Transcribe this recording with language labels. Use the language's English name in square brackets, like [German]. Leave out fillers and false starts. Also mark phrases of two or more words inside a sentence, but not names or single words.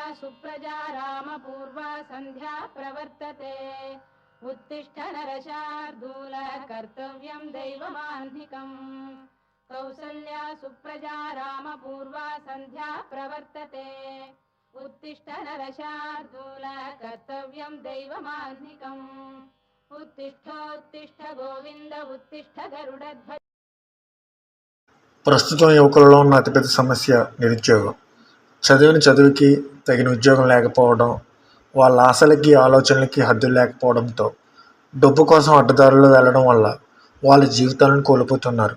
[Sanskrit] सुप्रजा रामपूर्वा सन्ध्या प्रवर्तते उत्तिष्ठ नरशार्दूल कर्तव्यं दैवमाह्निकम् कौसल्या सुप्रजा रामपूर्वा सन्ध्या प्रवर्तते उत्तिष्ठ नरशार्दूल कर्तव्यं दैवमाह्निकम् उत्तिष्ठोत्तिष्ठ गोविन्द उत्तिष्ठ गरुडध्वज। [Telugu] ప్రస్తుతం యువకులలో ఉన్న అతిపెద్ద సమస్య నిరుద్యోగం. చదివిన చదువుకి తగిన ఉద్యోగం లేకపోవడం, వాళ్ళ ఆశలకి ఆలోచనలకి హద్దులు లేకపోవడంతో డబ్బు కోసం అడ్డదారుల్లో వెళ్ళడం వల్ల వాళ్ళ జీవితాలను కోల్పోతున్నారు.